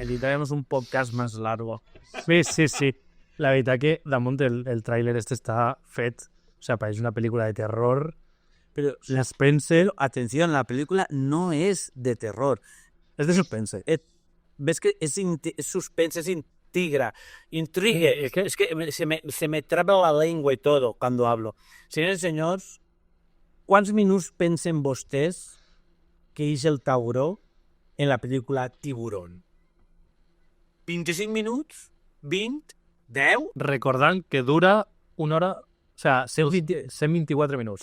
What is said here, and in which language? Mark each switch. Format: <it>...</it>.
<es>editaremos un podcast más largo. Sí.</es> <ca>La veritat que damunt el tràiler està fet,</ca> <es>o sea,</es> <ca>pareix una pel·lícula de terror.</ca> <es>Pero, L'Spencer atención, la película no es de terror.</es> <ca>és de suspense.</ca> <es>¿Ves que es suspense, es intriga? Es que se me traba la lengua y todo cuando hablo.</es> <ca>Senyors i senyors, quants minuts pensen vostès que és el tauró en la pel·lícula Tiburón? 25 minuts? 20? 10? Recordant que dura una hora...</ca> <es>O sea,</es> <ca>124 minuts.</ca>